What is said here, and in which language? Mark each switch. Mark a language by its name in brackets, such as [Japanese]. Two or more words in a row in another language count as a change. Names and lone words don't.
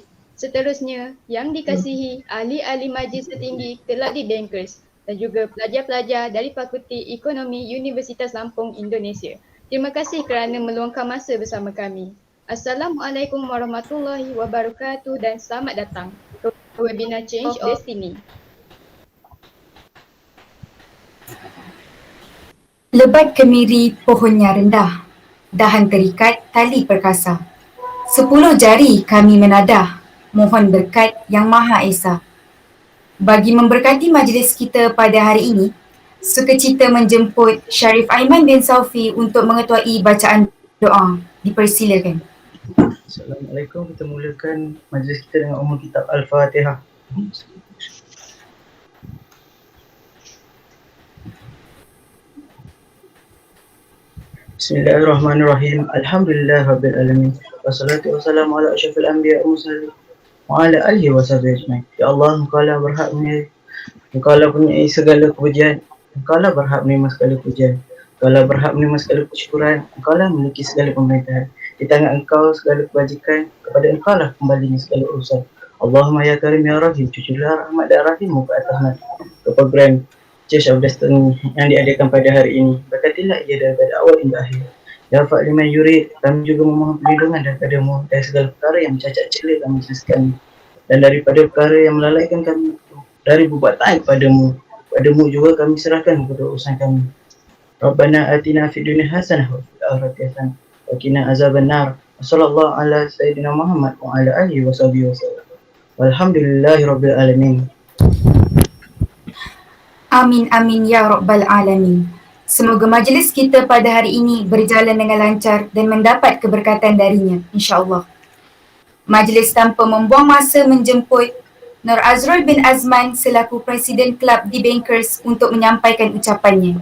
[Malay] Seterusnya, yang dikasihi ahli-ahli majlis tertinggi kelab di Bankers dan juga pelajar-pelajar dari Fakulti Ekonomi Universitas Lampung, Indonesia. Terima kasih kerana meluangkan masa bersama kami. [Arabic] السلام عليكم ورحمة الله وبركاته [Malay] dan selamat datang ke webinar Change of Destiny. Lebat kemiri pohonnya rendah, dahan terikat tali perkasa. 10 jari kami menadah, mohon berkat yang Maha Esa. Bagi memberkati majlis kita pada hari ini, sukacita menjemput Syarif Aiman bin Saufi untuk mengetuai bacaan doa. Dipersilakan. Assalamualaikum. Kita mulakan majlis kita dengan umum kitab Al-Fatihah. [Arabic] بسم الله الرحمن الرحيم. الحمد لله رب العالمين. والصلاة والسلام على أشرف الأنبياء والمرسلين وعلى آله وصحبه أجمعين. [Malay] Ya Allah, Engkaulah berhak menyembah, Engkaulah punyai segala kepujian, Engkaulah berhak menerima segala pujian, Engkaulah berhak menerima segala kesyukuran, Engkaulah memiliki segala pemerintahan. Di tangan Engkau segala kebajikan, kepada Engkaulah kembalinya segala urusan. [Arabic] اللهم يا كريم يا رحيم, [Malay] cuculah rahmat dan rahimmu ke atas nanti ke program Change of Destiny yang diadakan pada hari ini. Berkatilah ia daripada awal hingga akhir. [Arabic] يا فعالا لما يريد, [Malay] kami juga memohon perlindungan daripadamu dari segala perkara yang mencacat celah dan majlis kami, dan daripada perkara yang melalaikan kami dari berbuat taat padamu. Padamu juga kami serahkan kepada urusan kami. [Arabic] ربنا آتنا في الدنيا حسنة وفي الآخرة حسنة وقنا عذاب النار. وصلى الله على سيدنا محمد وعلى آله وصحبه وسلم. والحمد لله رب العالمين. آمين آمين يا رب العالمين. [Malay] Semoga majlis kita pada hari ini berjalan dengan lancar dan mendapat keberkatan darinya, insya-Allah. Majlis tanpa membuang masa menjemput Nur Azrul bin Azman selaku Presiden Kelab di Bankers untuk menyampaikan ucapannya.